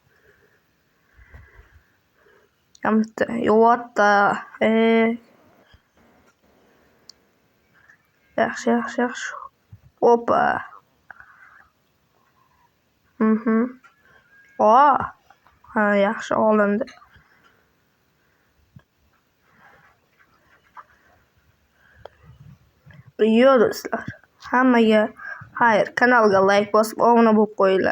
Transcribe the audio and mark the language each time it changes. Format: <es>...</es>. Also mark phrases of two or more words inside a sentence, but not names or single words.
<uz>Bitta.</uz> <en>What the heck?</en> <uz>Yaxshi. Oppa. Yaxshi olindi. Yo do'stlar, hammaga xayr, kanalga like bosib obuna bo'lib qo'yinglar.</uz>